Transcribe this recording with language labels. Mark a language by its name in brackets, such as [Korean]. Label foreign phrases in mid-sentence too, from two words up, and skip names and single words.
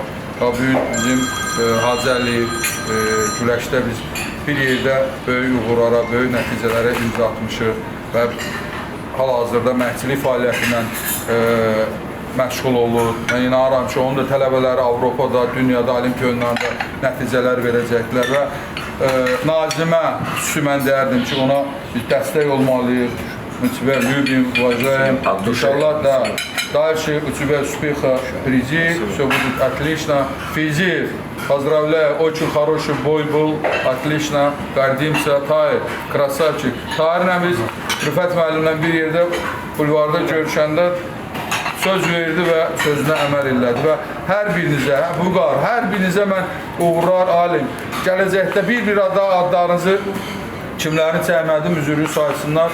[Azerbaijani] Bu gün bizim Hacı Əliyev güləşdə biz bir yerdə böyük uğurlara, böyük nəticələrə imza atmışıq və hal-hazırda məşqçilik fəaliyyətindən məşğul olur. Mən inanıram ki, onun da tələbələri Avropada, dünyada, Olimpiya oyunlarında nəticələr verəcəklər və Nazimə xüsusi mən deyərdim ki, ona biz dəstək olmalıyıq. [Russian] Мы тебя любим, уважаем. Иншаллах, да. Дальше у тебя успеха впереди, все будет отлично. Физиев, поздравляю, очень хороший бой был, отлично, гордимся. Tahir, красавчик. [Azerbaijani] Tahir'lə biz Rüfət müəllimlə bir yerdə bulvarda görüşəndə söz verdi və sözünə əməl elədi və hər birinizə, Vüqar, hər birinizə mən uğurlar alim. Gələcəkdə bir adlarınızı kimlərin çəkmədim, üzürü saysınlar.